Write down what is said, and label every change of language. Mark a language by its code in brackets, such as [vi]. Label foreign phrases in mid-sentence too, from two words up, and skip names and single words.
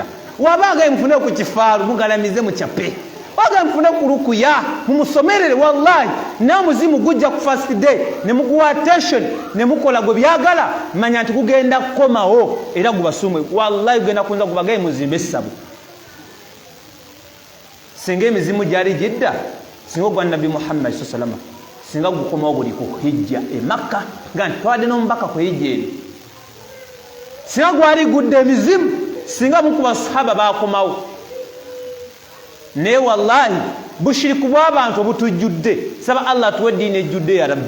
[lg] Wabanga mufune ku kifaalu mugalamize mu kyape, waga mufune ku lukuya mumusomerere, wallahi nawe muzimu gujja ku [en] first day [lg] ne muguwa attention ne mukola gwe byagala, manya nti kugenda kukomawo era gubasumwe. Wallahi gugenda kunza kubagaye muzimbe essabo. Singa emizimu gyali gidda, singa ogwa Nabi Muhammad [ar] صلى الله عليه وسلم, [lg] singa gukomawo buli ku hijja e Makka nga ntwadde n'omubaka ku hijja eri, singa gwali gudde emizimu, singa mukuba sahaba bakomawo. Naye wallahi bushiriku bw'abantu obutujjudde, saba Allah tuwe ddiini ejjudde ya Rabbi.